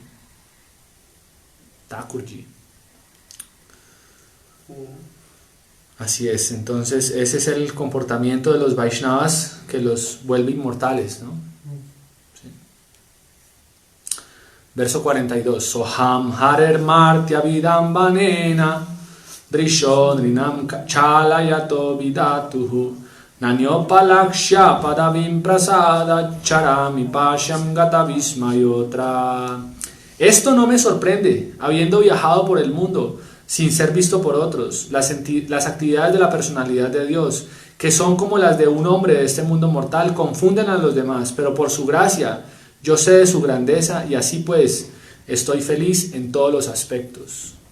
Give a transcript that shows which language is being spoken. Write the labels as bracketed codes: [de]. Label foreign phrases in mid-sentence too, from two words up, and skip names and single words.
[es] Thakurji. Así es, entonces ese es el comportamiento de los Vaishnavas que los vuelve inmortales, ¿no? Sí. Verso 42. [sa] Soham harer martya vidambanena drishonrinam chalayato vidatuhu nanyopalakshya padavim prasada charami pashyam gatavismayotra. [es] Esto no me sorprende, habiendo viajado por el mundo sin ser visto por otros, las actividades de la personalidad de Dios, que son como las de un hombre de este mundo mortal, confunden a los demás, pero por su gracia yo sé de su grandeza y así pues estoy feliz en todos los aspectos.